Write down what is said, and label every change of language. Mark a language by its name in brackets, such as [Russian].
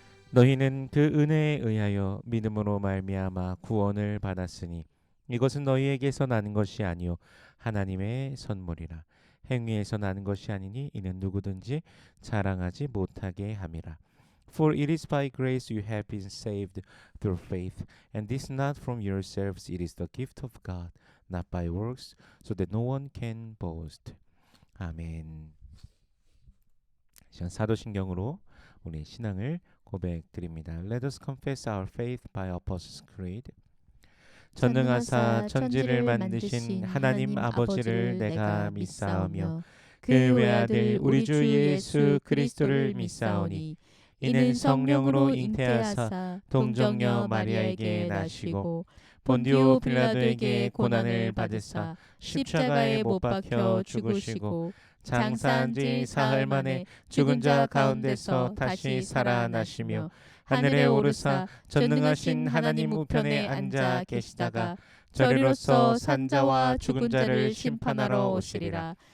[Korean] 너희는 그 은혜에 의하여 믿음으로 말미암아 구원을 받았으니 이것은 너희에게서 나는 것이 아니요 하나님의 선물이라. 행위에서 나는 것이 아니니 이는 누구든지 자랑하지 못하게 함이라. [English] For it is by grace you have been saved through faith, and this not from yourselves, it is the gift of God, not by works, so that no one can boast. [Korean] 아멘. 사도신경으로 우리 신앙을 고백드립니다. [English] Let us confess our faith by Apostles' Creed. [Korean] 전능하사 천지를 만드신 하나님 아버지를 내가 믿사오며 그 외아들 우리 주 예수 그리스도를 믿사오니 이는 성령으로 잉태하사 동정녀 마리아에게 나시고 본디오 빌라도에게 고난을 받으사 십자가에 못 박혀 죽으시고 장사한 지 사흘 만에 죽은 자 가운데서 다시 살아나시며 하늘에 오르사 전능하신 하나님 우편에 앉아 계시다가 저리로서 산자와 죽은 자를 심판하러 오시리라.